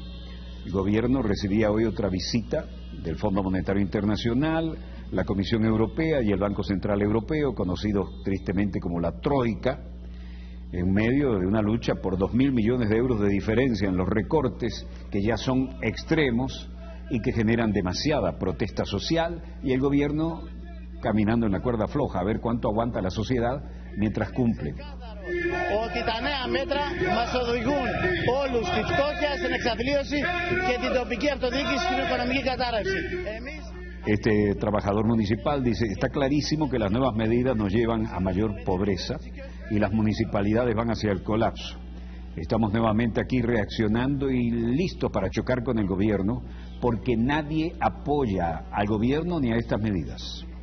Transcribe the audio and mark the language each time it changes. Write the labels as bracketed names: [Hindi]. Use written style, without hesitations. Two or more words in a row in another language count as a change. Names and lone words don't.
[Spanish] El gobierno recibía hoy otra visita del Fondo Monetario Internacional, la Comisión Europea y el Banco Central Europeo, conocidos tristemente como la Troika, en medio de una lucha por 2.000 millones de euros de diferencia en los recortes que ya son extremos y que generan demasiada protesta social, y el gobierno caminando en la cuerda floja a ver cuánto aguanta la sociedad mientras cumple. [Greek] Ότι τα νέα μέτρα μας οδηγούν όλους τις φτώχεια στην εξαθλίωση και την τοπική αυτοδιοίκηση στην οικονομική κατάρρευση. [Spanish] Este trabajador municipal dice, está clarísimo que las nuevas medidas nos llevan a mayor pobreza y las municipalidades van hacia el colapso. Estamos nuevamente aquí reaccionando y listos para chocar con el gobierno porque nadie apoya al gobierno ni a estas medidas.